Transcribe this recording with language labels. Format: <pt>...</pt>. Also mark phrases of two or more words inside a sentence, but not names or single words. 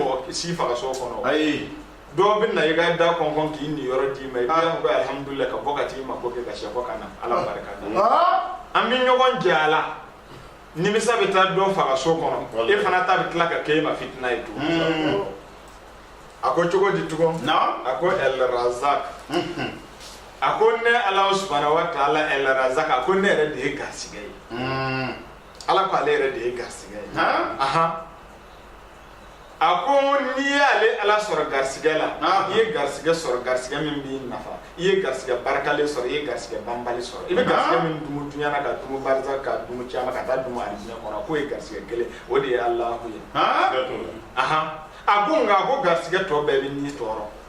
<bm>mɔgɔ si faga so kɔnɔ ayi dɔw bɛ na i ka da kɔnkɔn k'i ni yɔrɔ d'i ma i b'a fɔ ko alihamudulilayi ka bɔ ka t'i ma ko kɛ ka sɛfɔ ka na ala barika da an bɛ ɲɔgɔn jɛ a la nimisa bɛ taa dɔ faga so kɔnɔ e fana ta bɛ tila ka kɛ e ma fitina ye tugun a ko cogo di tugun a ko El Razak a ko ne ala</bm> <ar>سبحانه وتعالى</ar> <bm>El Razak a ko ne yɛrɛ de ye garisɛgɛ ye ala ko ale yɛrɛ de ye garisɛgɛ ye ako ni y'ale ala sɔrɔ garisɛgɛ la i ye garisɛgɛ sɔrɔ garisɛgɛ min b'i nafa i ye garisɛgɛ barikalen sɔrɔ i ye garisɛgɛ banbali sɔrɔ i bɛ garisɛgɛ min dumu duɲa na ka dumu barisa ka dumu caman ka taa dumu alijinɛ kɔnɔ k'o ye garisɛgɛ kelen o de ye Alahu ye a ko nka ko garisɛgɛ tɔ bɛɛ bɛ n'i tɔɔrɔ</bm>